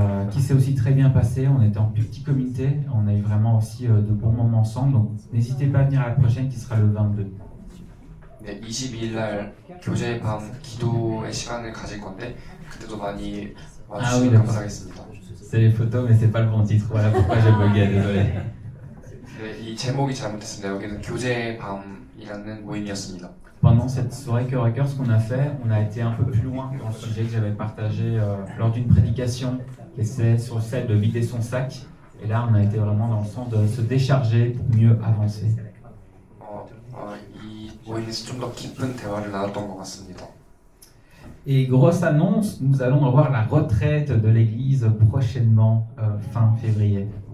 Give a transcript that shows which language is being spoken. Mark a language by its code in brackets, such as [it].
[fr] Qui s'est aussi très bien passé. On était en petit comité, on a eu vraiment aussi de bons moments ensemble. Donc n'hésitez pas à venir à la prochaine qui sera le 22. [ko] 네, 22일 날 교제의 밤 기도의 시간을 가질 건데 그때도 많이 와주시면 [fr] d'accord. [ko] 감사하겠습니다. [fr] C'est les photos, mais c'est pas le bon titre. Voilà pourquoi j'ai bugué, désolé. [ko] 네, 이 제목이 잘못됐습니다. 여기는 교제의 밤이라는 모임이었습니다. [fr] Pendant cette soirée cœur à cœur, ce qu'on a fait, on a été un peu plus loin dans le sujet que j'avais partagé lors d'une prédication, qui c'est sur celle de vider son sac. Et là, on a été vraiment dans le sens de se décharger pour mieux avancer. [ko] 이 모임에서 좀 더 깊은 대화를 나눴던 것 같습니다. [fr] Et grosse annonce, nous allons avoir la retraite de l'église prochainement, fin février.